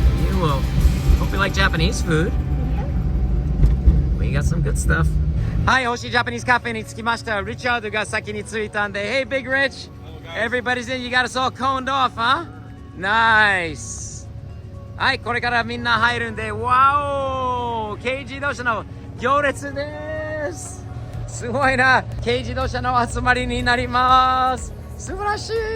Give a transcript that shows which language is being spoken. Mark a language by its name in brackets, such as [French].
[English] You will hope you like Japanese food. We got some good stuff. [Japanese] はい、星ジャパニーズカフェに着きました。リチャードが先に着いたんで、 [English] Hey, Big Rich! Everybody's in, you got us all coned off, huh? Nice! [Japanese] はい、これからみんな入るんで、わお！軽自動車の行列です！すごいな！軽自動車の集まりになります！素晴らしい！